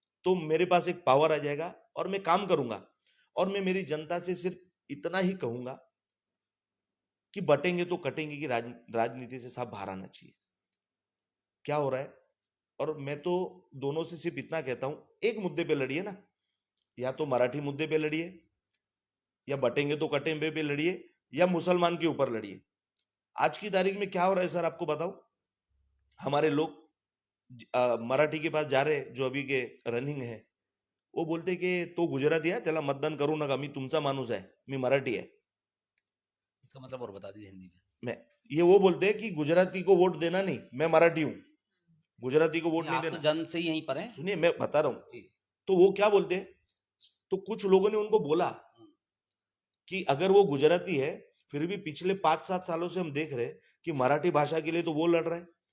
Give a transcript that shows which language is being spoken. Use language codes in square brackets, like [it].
[hi] तो मेरे पास एक पावर आ जाएगा और मैं काम करूंगा। और मैं मेरी जनता से सिर्फ इतना ही कहूंगा कि बटेंगे तो कटेंगे की राजनीति से साफ बाहर आना चाहिए। क्या हो रहा है? और मैं तो दोनों से सिर्फ इतना कहता हूं, एक मुद्दे पे लड़िए ना, या तो मराठी मुद्दे पे लड़िए, या बटेंगे तो कटेंगे पे लड़िए, या मुसलमान के ऊपर लड़िए। आज की तारीख में क्या हो रहा है सर, आपको बताऊं? हमारे लोग मराठी के पास जा रहे, जो अभी के रनिंग है, वो बोलते कि [mr] तो गुजराती आहे त्याला मतदान करू नका, मी तुमचा माणूस आहे, मी मराठी आहे। [hi] इसका मतलब और बता दीजिए हिंदी में। मैं ये वो बोलते हैं कि गुजराती को वोट देना नहीं, मैं मराठी हूं, गुजराती को वोट नहीं आप तो देना। जन्म से ही यहीं पर हैं। सुनिए, मैं बता रहा हूं। जी। तो वो क्या बोलते हैं, तो कुछ लोगों ने उनको बोला कि अगर वो गुजराती है, फिर भी पिछले 5-7 सालों से हम देख रहे हैं कि मराठी भाषा के लिए तो वो लड़ रहे हैं।